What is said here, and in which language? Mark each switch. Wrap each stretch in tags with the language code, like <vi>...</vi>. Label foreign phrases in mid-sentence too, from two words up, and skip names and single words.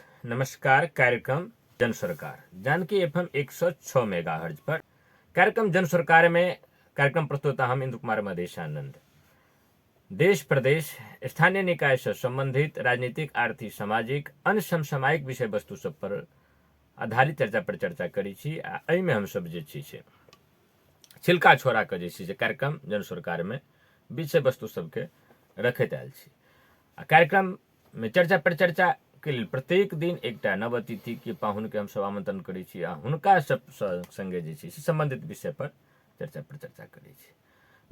<mai>नमस्कार। कार्यक्रम जन सरकार जानकी एफएम 106 मेगाहर्ज पर कार्यक्रम जन सरकार में कार्यक्रम प्रस्तुता हम इंद्र कुमार मधेशानंद। देश प्रदेश स्थानीय निकाय से संबंधित राजनीतिक आर्थिक सामाजिक अन्य समसामयिक विषय वस्तु सब पर आधारित चर्चा पर चर्चा करी छी। एहिमे हम सब जे छी से छिलका छोड़ा के जे छी से कार्यक्रम जन सरकार में विषय वस्तु सबके रखैत आयल छी। कार्यक्रम में चर्चा पर चर्चा के लिए प्रत्येक दिन एकटा नव अतिथि के पाहुन के हम सब आमंत्रण करै छी आ हुनका सब संगे जे छी से संबंधित विषय पर चर्चा पर चर्चा करै छी।</mai>